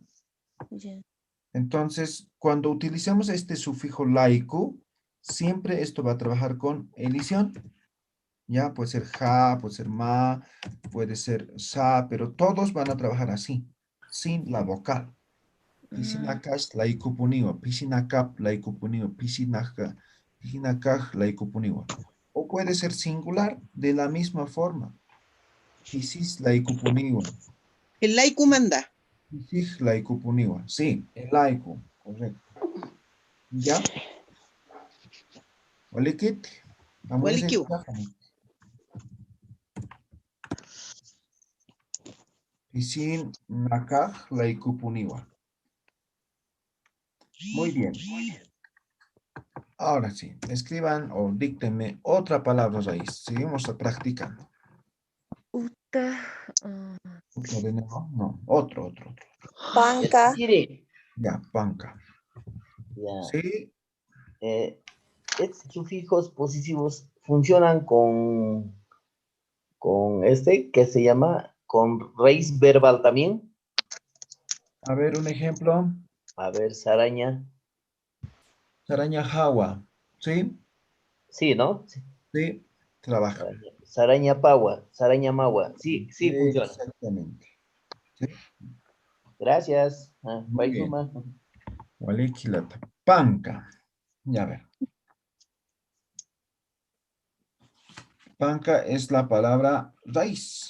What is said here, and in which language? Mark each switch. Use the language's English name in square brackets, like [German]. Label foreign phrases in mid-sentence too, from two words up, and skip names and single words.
[Spanish] Entonces, cuando utilizamos este sufijo laiku, siempre esto va a trabajar con elisión. ¿Ya? Puede ser ja, puede ser ma, puede ser sa, pero todos van a trabajar así, sin la vocal. [Aymara] Pisinakas laiku puniwa, pisinakap laiku puniwa, pisinakaj laiku puniwa. [Spanish] O puede ser singular de la misma forma. [Aymara] Pisis laiku puniwa. [Spanish] El laiku manda. [Aymara] Pisij laiku puniwa. [Spanish] Sí, el laiku, correcto. ¿Ya? Olikit. Walikiu. [Aymara] Pisin nakaj laiku puniwa. [Spanish] Muy bien. Ahora sí, escriban o díctenme otra palabra raíz. Seguimos practicando. Uta. ¿Uta de nuevo? No, otro. Panca. Ya, panca. Ya. Sí. Estos sufijos posesivos funcionan con este que se llama con raíz verbal también. A ver, un ejemplo. A ver, saraña. [Aymara] Saraña jawa. [Spanish] ¿Sí? Sí, ¿no? Sí, trabaja. [Aymara] Saraña pawa, saraña mawa. [Spanish] Sí, funciona. Exactamente. ¿Sí? Gracias. Muy bien. Walikilata. Panca. Ya ver. Panca es la palabra raíz.